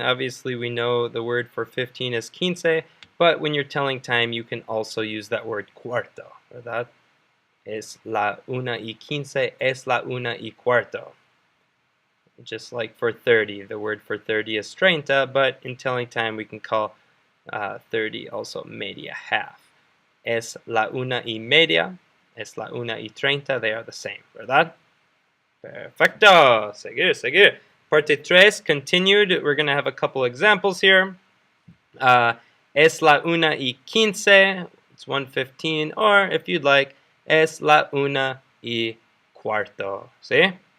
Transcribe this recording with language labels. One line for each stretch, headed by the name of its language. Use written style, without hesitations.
English: Obviously, we know the word for 15 is quince, but when you're telling time, you can also use that word cuarto, ¿verdad?
Spanish: Es la 1:15, es la 1:15.
English: Just like for 30, the word for 30 is treinta, but in telling time, we can call 30 also media, half.
Spanish: Es la 1:30, es la 1:30,
English: they are the same,
Spanish: ¿verdad? Perfecto. Seguir, seguir. Parte 3, continued.
English: We're going to have a couple examples here.
Spanish: Es la 1:15,
English: it's 1:15, or if you'd like,
Spanish: es la 1:15. ¿Sí?